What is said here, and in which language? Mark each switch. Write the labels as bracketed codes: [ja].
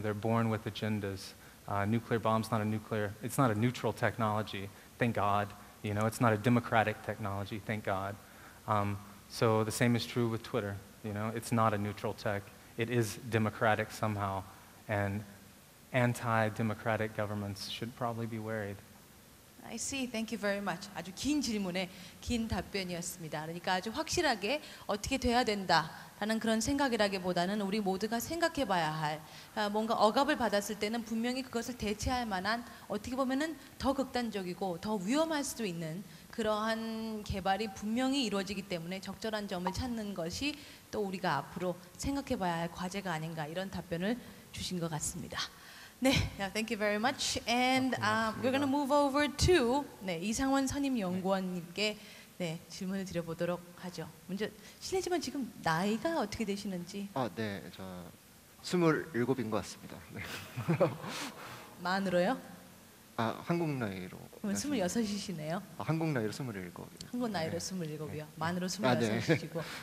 [en] They're born with agendas. Nuclear bomb's it's not a neutral technology, thank God. You know, it's not a democratic technology, thank God. So the same is true with Twitter, you know. It's not a neutral tech. It is democratic somehow, and anti-democratic governments should probably be worried. I see. Thank you very much. [ko] 아주 긴 질문에 긴 답변이었습니다. 그러니까 아주 확실하게 어떻게 돼야 된다라는 그런 생각이라기보다는 우리 모두가 생각해봐야 할 뭔가 억압을 받았을 때는 분명히 그것을 대체할 만한 어떻게 보면은 더 극단적이고 더 위험할 수도 있는 그러한 개발이 분명히 이루어지기 때문에 적절한 점을 찾는 것이 또 우리가 앞으로 생각해봐야 할 과제가 아닌가 이런 답변을 주신 것 같습니다. [en] 네, thank you very much. And we're going to move over to [ko] 이상원 선임연구원님께 질문을 드려보도록 하죠. 먼저 실례지만 지금 나이가 어떻게 되시는지? 네, 저 27인 것 같습니다. 네. 만으로요? 한국 나이로. 그럼 26이시네요. 한국 나이로 27. 한국 나이로 27이요. 만으로 26이시고.